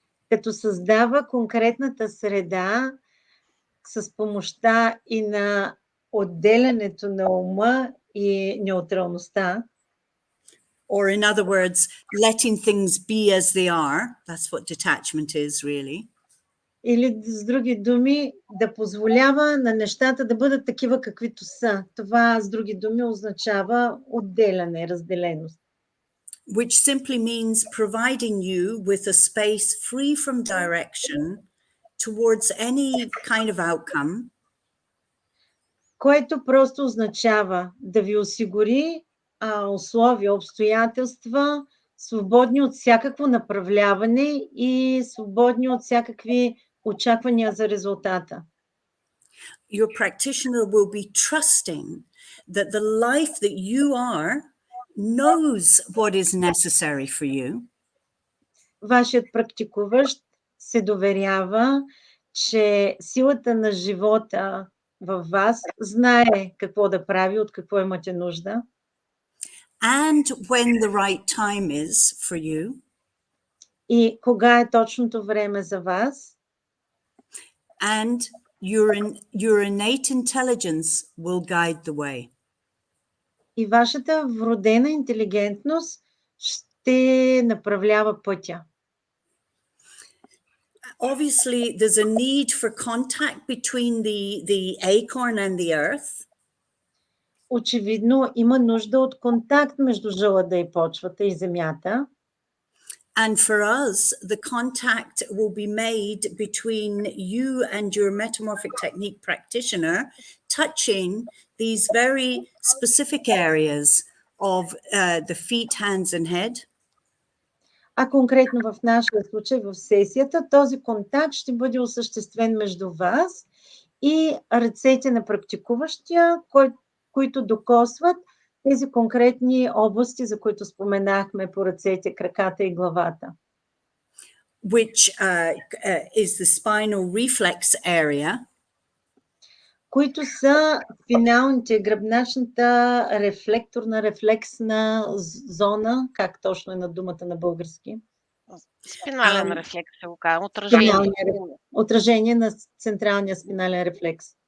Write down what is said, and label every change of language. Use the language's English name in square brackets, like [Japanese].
[Bulgarian] Като създава конкретната среда с помощта и на отделянето на ума и неутралността. [English] Or in other words, letting things be as they are. That's what detachment is really. [Bulgarian] Или с други думи, да позволява на нещата да бъдат такива каквито са. Това с други думи означава отделяне, разделеност. [English] Which simply means providing you with a space free from direction towards any kind of outcome. [Bulgarian] Което просто означава да ви осигури условия, обстоятелства, свободни от всякакво направляване и свободни от всякакви очаквания за резултата. [English] Your practitioner will be trusting that the life that you are knows what is necessary for you. [Bulgarian] Вашият практикуващ се доверява, че силата на живота във вас знае какво да прави, от какво имате нужда. [English] And when the right time is for you. [Bulgarian] И кога е точното време за вас. [English] And your innate intelligence will guide the way. [Bulgarian] И вашата вродена интелигентност ще направлява пътя. [English] Obviously, there's a need for contact between the acorn and the earth. [Bulgarian] Очевидно има нужда от контакт между жълъда и почвата и земята. [English] And for us, the contact will be made between you and your metamorphic technique practitioner, touching these very specific areas of the feet, hands, and head. [Bulgarian] А конкретно в нашия случай, в сесията, този контакт ще бъде осъществен между вас и ръцете на практикуващия, които докосват тези конкретни области, за които споменахме по ръцете, краката и главата. [English] Which is the spinal reflex area. [Bulgarian] Които са финалните, гръбначната рефлексна зона, как точно е на думата на български? Спинален рефлекс се го казва, отражение. Отражение на централния спинален рефлекс.